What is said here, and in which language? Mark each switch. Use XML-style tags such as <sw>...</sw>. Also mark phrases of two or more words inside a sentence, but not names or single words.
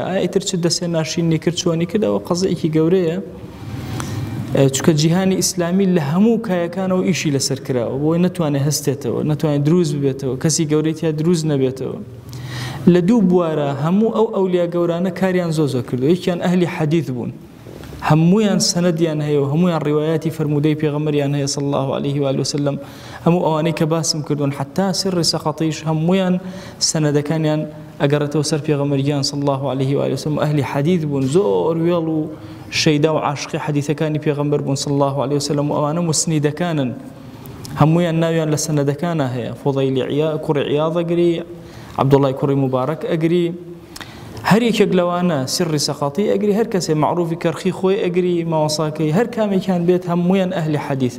<ckb>ئیتر چ دەسێ ناشرینی کرد، چۆنی کرد، ئەوە قەزەیەکی گەورەیە، چونکە جیهانی ئیسلامی لە هەموو کایەکانەوە ئیشی لەسەر کراوە، بۆی نەتوانێت هەستێتەوە، نەتوانێت دروست ببێتەوە، کەسی گەورەی یا دروست نەبێتەوە. لە دوو بوارە هەموو ئەو ئەولیا گەورانە کاریان زۆ کردو. یەکیان ئەهلی حەدیث بوون، هەموویان سەنەدیان هەیە و هەموویان ڕیوایەتی فەرموودەی پێغەمبەریان هەیە</ckb> <ar>صلی الله عليه وآله وسلم.</ar> <ckb>هەموو ئەوانەی کە باسم کردوون حتا سری سەقەطیش هەموویان سەنەدەکانیان ئەگەڕێتەوە سەر پێغەمبەریان</ckb> <ar>صلی الله عليه وآله وسلم.</ar> <ckb>ئەهلی حەدیث بوون، زۆر وێڵ و شەیدا و عاشقی حەدیثەکانی پێغەمبەر بوون</ckb> <ar>صلی الله عليه وسلم.</ar> <ckb>و ئەوانە مسنیدەکانن، هەموویان ناویان لە سەنەدەکانە هەیە. فوضەیلی کوڕی عیاض ئەگری، عەبدوڵڵای کوڕی مبارەک ئەگری، هەر یەکێک لەوانە سری سەقەطی ئەگری، هەر کەسێ مەعروفی کەرخی خۆی ئەگری، ماوەساکەی هەر کامێکیان بێت هەموویان ئەهلی حەدیثن.</ckb>